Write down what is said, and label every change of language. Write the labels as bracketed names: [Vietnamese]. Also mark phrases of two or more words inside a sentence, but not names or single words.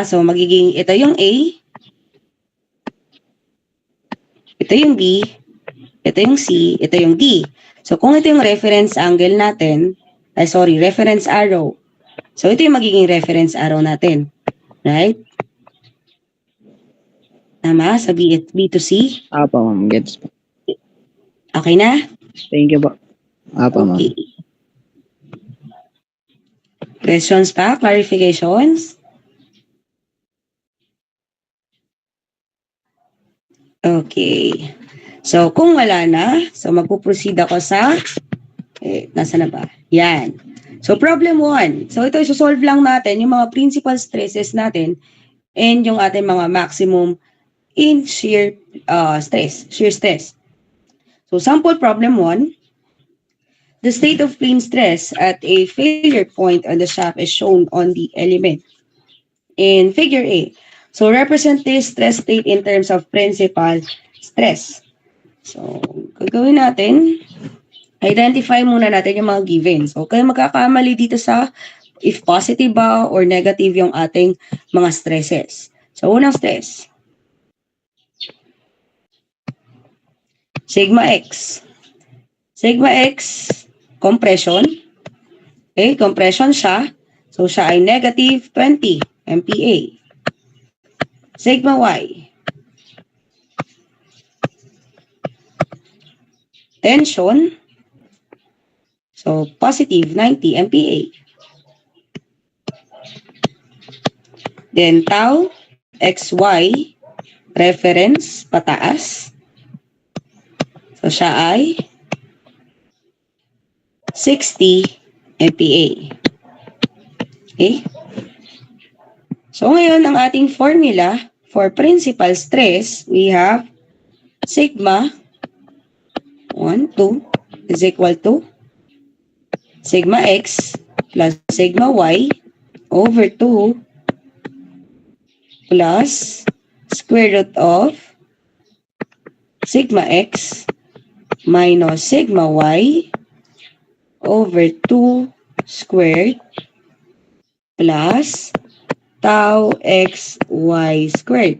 [Filipino] So, magiging, ito yung A, ito yung B, ito yung C, ito yung D. So, kung ito yung [English] reference angle [Filipino] natin, [English] reference arrow. [Filipino] So, ito yung magiging [English] reference arrow [Filipino] natin. Right? Tama? Sa B to C? Apa, ma'am. Gets po. Okay na? [English] Thank you [Filipino] po. Apa, ma'am. Okay. Questions pa? [English] Clarifications? Okay. [Filipino] So, kung wala na, so magpuproceed ako sa, nasa na ba? Yan. So, problem 1. So, ito isosolve lang natin yung mga [English] principal stresses [Filipino] natin and yung ating mga [English] maximum in shear stress. [Filipino] So, [English] sample problem [Filipino] 1. [English] The state of plane stress at a failure point on the shaft is shown on the element in figure A. So represent this stress state in terms of principal stress. [Filipino] So, gagawin natin, identify muna natin yung mga givens. So, kayo magkakamali dito sa [English] if positive [Filipino] ba or negative yung ating mga stresses. So, unang stress. Sigma X. Sigma X, compression. Okay, compression siya. So, siya ay negative 20 MPa. Sigma Y. Tension. So, positive 90 MPa. Then, tau, XY, reference, pataas. So, siya ay 60 MPa. Okay? So, ngayon, ang ating formula for [English] principal stress, we have sigma 1, 2 is equal to sigma X plus sigma Y over 2 plus square root of sigma X minus sigma Y over 2 squared plus tau XY squared.